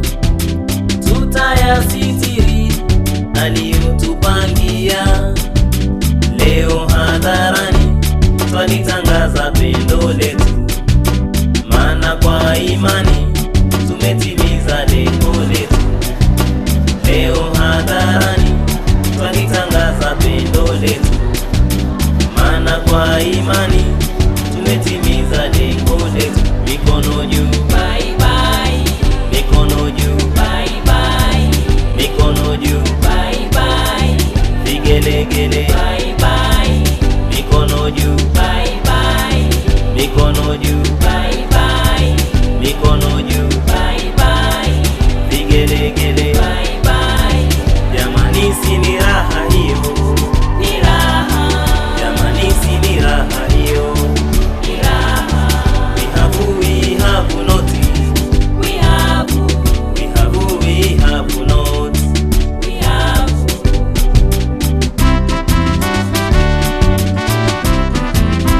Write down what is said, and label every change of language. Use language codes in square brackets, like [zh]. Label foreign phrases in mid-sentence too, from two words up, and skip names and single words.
[sw] tutayasitiri aliyotupangia, leo hadharani twalitangaza pendo letu, maana kwa imani tumetimiza lengo letu, leo hadharani twalitangaza pendo letu, maana kwa imani tumetimiza lengo letu. Mikono juu, [en] Bye bye. [sw] mikono juu, [en] Bye bye. [sw] mikono juu, [en] Bye bye. [sw] vigelegele, [en] Bye bye. [sw] mikono juu, [en] Bye bye. [sw] mikono juu, [en] Bye bye. [sw] mikono juu, [en] Bye bye. [sw] vigelegele, [en] Bye bye. [sw] jamani si ni raha hiyo, Ni raha. jamani si ni raha hiyo. Ni raha. [en] We have not, We have. we have not. We have.